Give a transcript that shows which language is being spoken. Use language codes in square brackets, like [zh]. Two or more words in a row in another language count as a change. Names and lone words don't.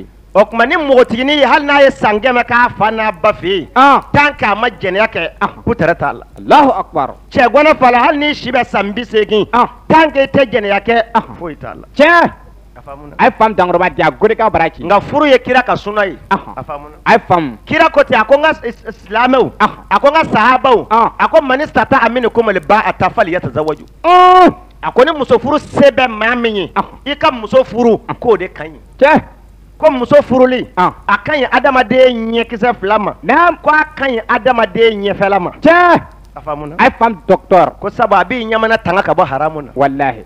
[bm] o tuma ni npogotiginin ye hali n'a ye san 100 k'a fa n'a ba fɛ yen [fr] tant que [bm] a ma jɛnɛya kɛ ko tɛrɛ t'a la [ar] الله أكبر [bm] cɛ gɔnɔ fa la hali ni si bɛ san 80 [fr] tant que [bm] i tɛ jɛnɛya kɛ foyi t'a la tiɲɛ a faamuna ay fam dangɔrɔba di a gode ka bara ci nka furu ye kira ka sunna ye a faamuna ay fam kira ko ten a ko n ka silamɛw a ko n ka sahabaw a ko [ar] من استطاع منكم الباءة فليتزوج [bm] a ko ni muso furu se bɛ maa min ye i ka muso furu k'o de ka ɲi tiɲɛ ko muso furuli a ka ɲi adamaden ɲɛkisɛ fila ma ko a ka ɲi adamaden ɲɛfɛla ma tiɲɛ a faamuna ay fam docteur ko sabu a b'i ɲamana tanga ka bɔ haramu na wallahi